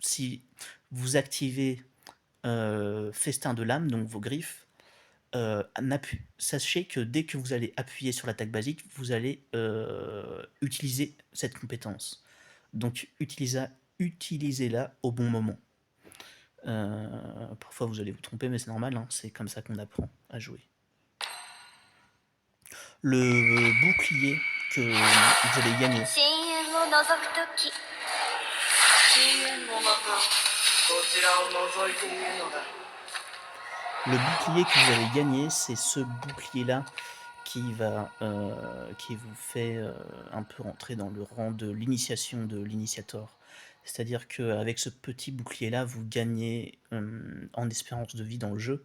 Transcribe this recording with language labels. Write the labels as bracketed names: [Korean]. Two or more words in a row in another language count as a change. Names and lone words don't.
[French] si vous activez Festin de l'âme, donc vos griffes, sachez que dès que vous allez appuyer sur l'attaque basique, vous allez utiliser cette compétence. Donc utilisez-la au bon moment. Parfois vous allez vous tromper, mais c'est normal, hein, c'est comme ça qu'on apprend à jouer. Le bouclier que vous allez gagner, [Japanese] 深淵を覗くとき深淵もまたこちらを覗いているのだ。 [French] le bouclier que vous allez gagner, c'est ce bouclier-là qui vous fait un peu rentrer dans le rang de l'initiation de l'initiator. C'est-à-dire qu'avec ce petit bouclier-là, vous gagnez en espérance de vie dans le jeu.